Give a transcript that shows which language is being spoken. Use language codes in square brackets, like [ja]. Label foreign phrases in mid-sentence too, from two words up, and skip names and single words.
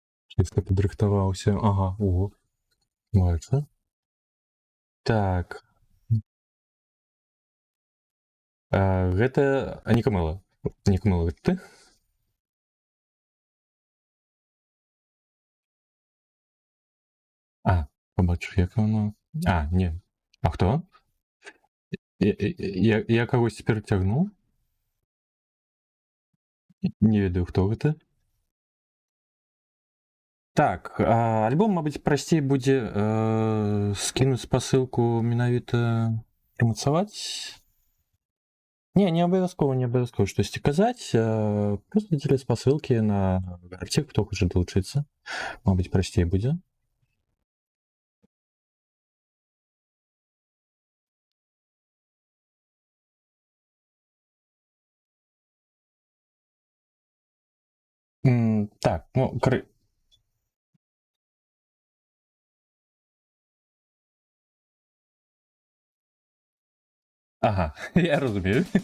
[be] Чисто падрыхтаваўся. Ага, о, бачу. Так. Гэта Анікамела. Анікамела, гэта ты? [uk] Побачу, як воно. Не. А хто? [be] Я кагось перацягнуў? Не ведаю, хто гэта. Так, альбом, мабыць, прасцей будзе скінуць спасылку менавіта прымацаваць. Не абавязкова, не абавязкова штосьці казаць, просто дзеля спасылкі на гарцік, хто хоча далучыцца. Мабыць, прасцей будзе. [uk] Так, ну, Ага, я розумію.